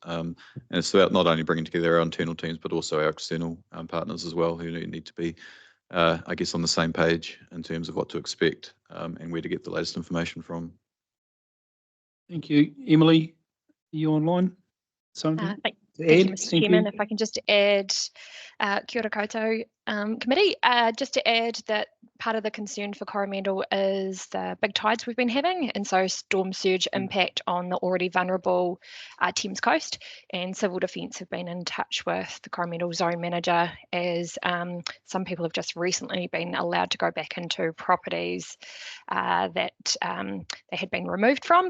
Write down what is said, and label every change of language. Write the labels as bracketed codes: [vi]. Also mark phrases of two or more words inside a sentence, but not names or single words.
[en] And it's about not only bringing together our internal teams, but also our external partners as well, who need to be, I guess, on the same page in terms of what to expect and where to get the latest information from. Thank you. Emily, are you online? Something? Thank you, Mr. Chairman. If I can just add, [mi] kia ora koutou, [en] committee, just to add that part of the concern for Coromandel is the big tides we've been having, and so storm surge impact on the already vulnerable Thames coast. And Civil Defence have been in touch with the Coromandel Zone Manager as some people have just recently been allowed to go back into properties that they had been removed from.